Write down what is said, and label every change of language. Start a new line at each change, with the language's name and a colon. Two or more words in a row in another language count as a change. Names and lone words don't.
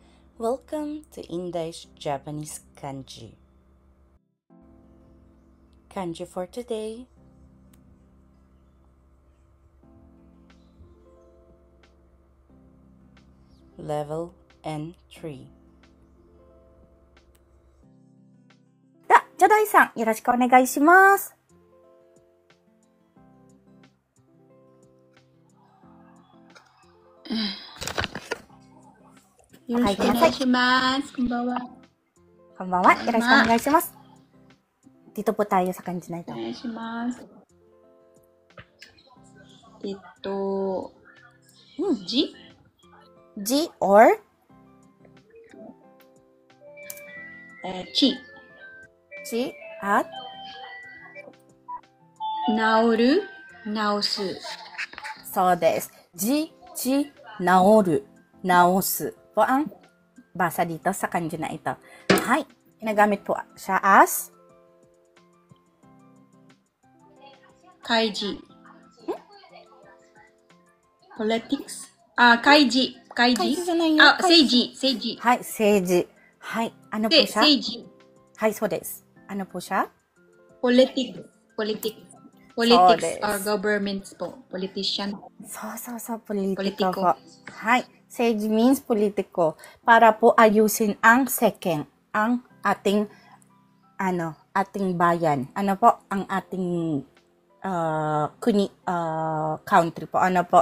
English: Welcome to Indai's Japanese Kanji. Kanji for today. Level N3.
Japanese: じゃあ大さん、よろしくお願いします。よろしくお願いします。こんばんは。こんばんは。よろしくお願いします。
Filipino: Dito po tayo sa kanji na ito.
Japanese: お願いします。じ Ji or ち ji at 治る、治す。そうです。Ji, ji, 治る、治す
Filipino: po ang basa dito sa kanji na ito. Hay, ginagamit po siya as
Japanese: 開示。politics? 開示。開示じゃないよ。政治。政治。はい、政治。はい、
Filipino: ano po siya?
Japanese: 政治。はい、そうです。
Filipino: Ano po siya?
English: politics. politics. politics or governments po. politician.
Filipino: そう、politiko po. Hi, seiji means politiko. Para po ayusin ang second, ang ating, ating bayan. Ano po? Ang ating country po. Ano po?